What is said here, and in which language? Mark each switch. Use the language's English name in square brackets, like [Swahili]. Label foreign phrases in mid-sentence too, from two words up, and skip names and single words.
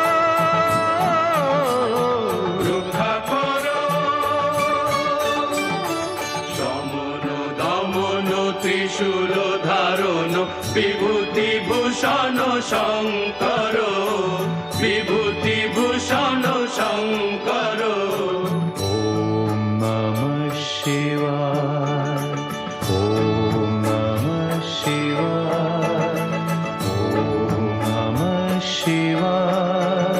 [Bangla] রক্ষা কর। সমন দমন ত্রিশূল ধারণ বিভূতি ভূষণ শঙ্কর। বিভূতি ভূষণ শঙ্কর। [Sanskrit] ওম নমঃ শিবায় ওম নমঃ শিবায় ওম নমঃ শিবায়